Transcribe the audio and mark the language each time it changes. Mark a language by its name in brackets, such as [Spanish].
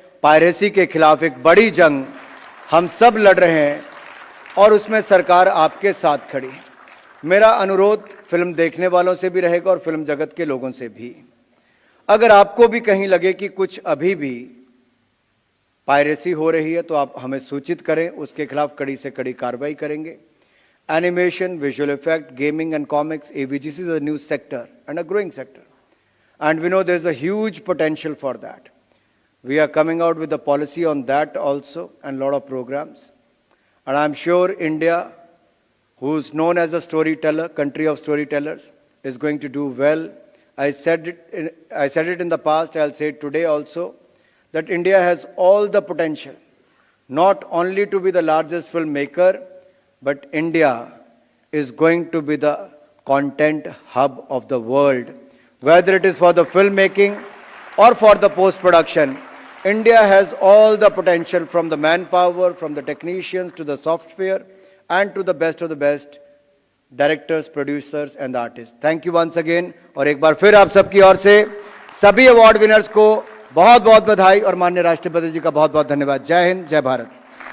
[Hindi] Piracy के खिलाफ एक बड़ी जंग हम सब लड़ रहे हैं और उसमें सरकार आपके साथ खड़ी है। मेरा अनुरोध फिल्म देखने वालों से भी रहेगा और फिल्म जगत के लोगों से भी, अगर आपको भी कहीं लगे कि कुछ अभी भी पायरेसी हो रही है तो आप हमें सूचित करें, उसके खिलाफ कड़ी से कड़ी कार्रवाई करेंगे। [English] Animation, visual effect, gaming and comics, AVGC is a new sector and a growing sector. and we know there's a huge potential for that. We are coming out with a policy on that also and a lot of programs. And I'm sure India, who's known as a storyteller, country of storytellers, is going to do well. I said it in the past, I'll say it today also, that India has all the potential, not only to be the largest filmmaker, but India is going to be the content hub of the world. Whether it is for the filmmaking or for the post-production, India has all the potential, from the manpower, from the technicians to the software, and to the best of the best directors, producers and artists. Thank you once again. [Hindi] और एक बार फिर आप सबकी ओर से सभी award winners को बहुत बहुत बधाई और माननीय राष्ट्रपति जी का बहुत बहुत धन्यवाद। जय हिंद, जय भारत।